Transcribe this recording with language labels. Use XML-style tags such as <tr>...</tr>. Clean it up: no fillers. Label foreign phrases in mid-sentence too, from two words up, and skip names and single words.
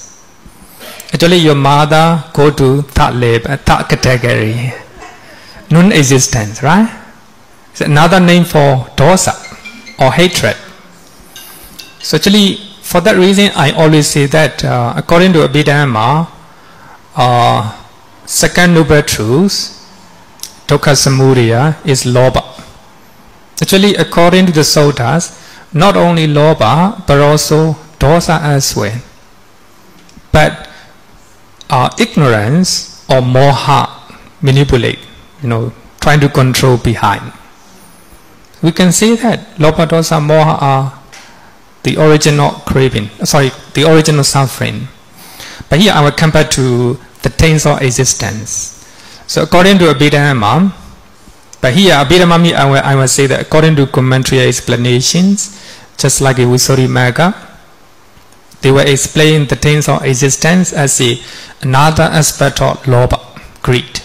<en>Actually, your mother go to third category, non-existence, right? It's another name for dosa or hatred. So actually, for that reason, I always say that according to Abhidhamma, second noble truth,</en> <pi>dukkha samudaya,</pi> <en>is lobha. Actually, according to the Suttas, not only lobha but also dosa as well. But ignorance or moha, manipulate, trying to control behind. We can say that lobha, dosa, moha are the original craving, the original suffering. But here I will come back to the taints of existence. So according to Abhidhamma, but here Abhidhamma, I will say that according to commentary explanations, just like a Visuddhimagga, they will explain the taints of existence as another aspect of lobha, greed.</en>